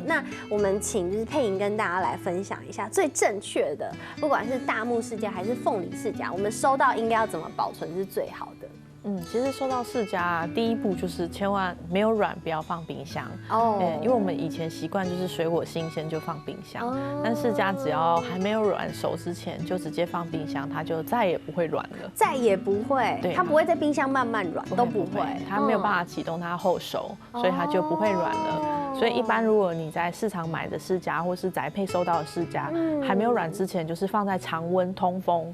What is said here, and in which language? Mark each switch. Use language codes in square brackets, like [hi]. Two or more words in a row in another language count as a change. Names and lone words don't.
[zh] 那我們請就是佩瑩跟大家來分享一下最正確的，不管是大木釋迦還是鳳梨釋迦，我們收到應該要怎麼保存是最好的？其實收到釋迦第一步就是千萬沒有軟不要放冰箱哦，因為我們以前習慣就是水果新鮮就放冰箱，但釋迦只要還沒有軟熟之前就直接放冰箱，它就再也不會軟了，再也不會，對，它不會在冰箱慢慢軟，都不會，它沒有辦法啟動它後熟，所以它就不會軟了。 所以一般如果你在市场买的释迦，或是宅配收到的释迦，还没有软之前，就是放在常温通风。